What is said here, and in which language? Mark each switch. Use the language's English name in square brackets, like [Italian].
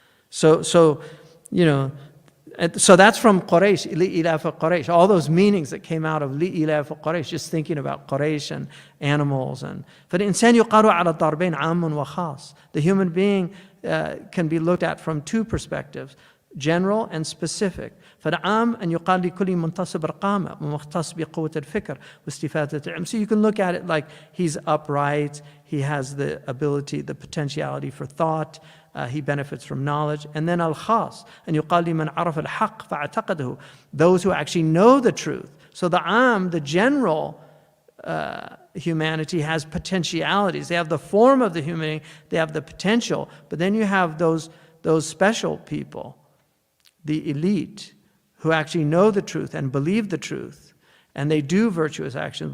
[English] So that's from Quraysh, li'ilaf Quraysh. All those meanings that came out of li'ilaf Quraysh, just thinking about Quraysh and animals. [Arabic] فَالْإِنسَانُ يُقَالُ عَلَى الضَّرْبَيْنِ عَامٌ وَخَاصٌ. [English] The human being can be looked at from two perspectives, general and specific. [Arabic] فالعام أن يقال لكل منتصب القامة ومختص بقوة الفكر واستفادة العلم. [English] So you can look at it like he's upright, he has the ability, the potentiality for thought, he benefits from knowledge. And then al-khas [Arabic] أن يقال لمن عرف الحق فاعتقده, [English] those who actually know the truth. So the general humanity has potentialities. They have the form of the human, they have the potential, but then you have those special people, the elite, who actually know the truth and believe the truth, and they do virtuous actions.